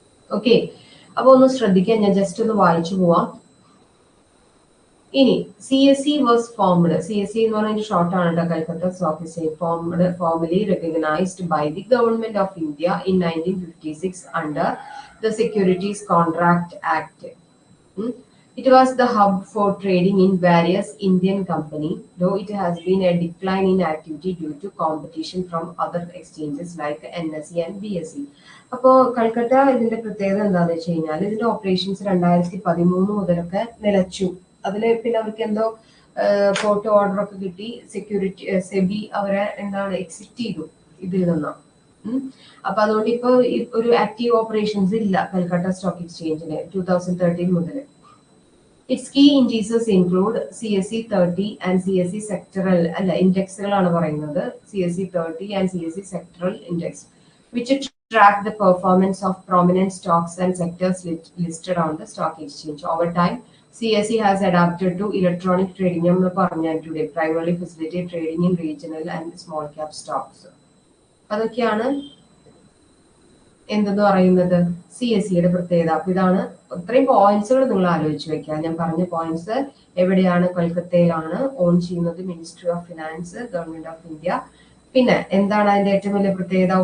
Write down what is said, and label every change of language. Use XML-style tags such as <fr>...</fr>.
<ml>Okay, അപ്പൊ ഒന്ന് ശ്രദ്ധിക്കാൻ, ഞാൻ ജസ്റ്റ് ഒന്ന് വായിച്ചു പോവാം. ഇനി</ml> <en>CSE was formed.</en> <ml>CSE എന്ന് പറഞ്ഞ ഷോർട്ട് ആണ് കേട്ടോ, Calcutta stock exchange.</ml> <en>Formally recognised by the government of India in 1956 under the securities contract act. It was the hub for trading in various Indian companies, though it has been a decline in activity due to competition from other exchanges like NSE and BSE.</en> <ml>അപ്പോൾ കൽക്കട്ട ഇതിന്റെ പ്രത്യേകത എന്താണെന്ന് വെച്ച് കഴിഞ്ഞാൽ ഇതിന്റെ operations 2013 മുതലൊക്കെ നിലച്ചു. അതില് പിന്നെ അവർക്ക് എന്തോ കോർട്ട് ഓർഡർ ഒക്കെ കിട്ടി, സെക്യൂരിറ്റി സെബി അവരെ എന്താണ് എക്സിറ്റ് ചെയ്തു ഇതിൽ നിന്ന്. അപ്പൊ അതുകൊണ്ട് ഇപ്പൊ ഒരു ആക്റ്റീവ് ഓപ്പറേഷൻസ് ഇല്ല കൽക്കട്ട സ്റ്റോക്ക് എക്സ്ചേഞ്ചിന് 2013 മുതൽ.</ml> <en>Its key indices include CSE 30 and CSE sectoral indexകളാണ് പറയുന്നത്. CSE 30 and CSE sectoral index, which track the performance of prominent stocks and sectors listed on the stock exchange. Over time, CSE has adapted to electronic trading,</en> <ml>നമ്മൾ പറഞ്ഞു</ml> <en>today, primarily facilitate trading in regional and small cap stocks.</en> <ml>അതൊക്കെയാണ് എന്തെന്ന് പറയുന്നത് CSEയുടെ പ്രത്യേകത. അപ്പൊ ഇതാണ് ഇത്രയും പോയിന്റ്സുകൾ നിങ്ങൾ ആലോചിച്ച് വെക്കുക. ഞാൻ പറഞ്ഞ പോയിന്റ്സ് എവിടെയാണ്? കൊൽക്കത്തയിലാണ്. ഓൺ ചെയ്യുന്നത് ministry of finance, government of India. പിന്നെ എന്താണ് അതിന്റെ ഏറ്റവും വലിയ പ്രത്യേകത?</ml>